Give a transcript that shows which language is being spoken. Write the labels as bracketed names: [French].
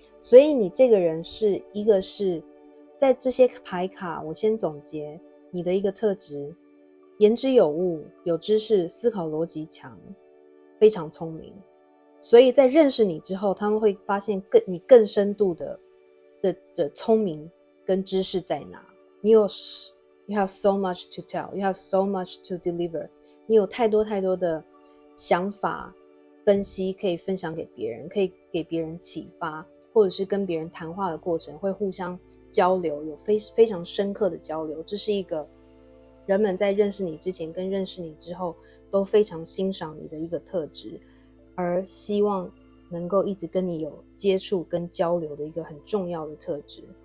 [Chinese] 所以你这个人是一个是在这些牌卡，我先总结你的一个特质：言之有物，有知识，思考逻辑强，非常聪明。所以在认识你之后，他们会发现你更深度的聪明跟知识在哪。 [English] You have so much to tell, you have so much to deliver. [Chinese] 你有太多太多的想法分析可以分享给别人，可以给别人启发，或者是跟别人谈话的过程会互相交流，有非常深刻的交流。这是一个人们在认识你之前跟认识你之后都非常欣赏你的一个特质，而希望能够一直跟你有接触跟交流的一个很重要的特质。